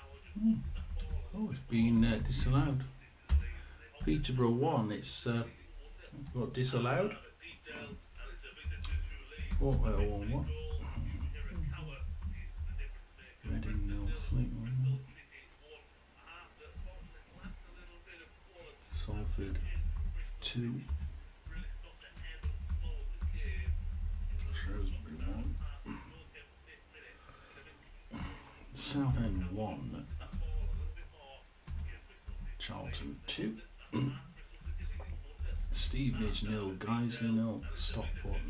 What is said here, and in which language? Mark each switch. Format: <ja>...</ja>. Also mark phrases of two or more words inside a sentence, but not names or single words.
<en>Oh, it's been disallowed. Peterborough 1, it's got disallowed. What? What? Reading 0, Fleetwood 1. Salford 2. Shrewsbury 1. Southend 1. Charlton 2. Stevenage 0. Guiseley 0. Stockport 0.</en>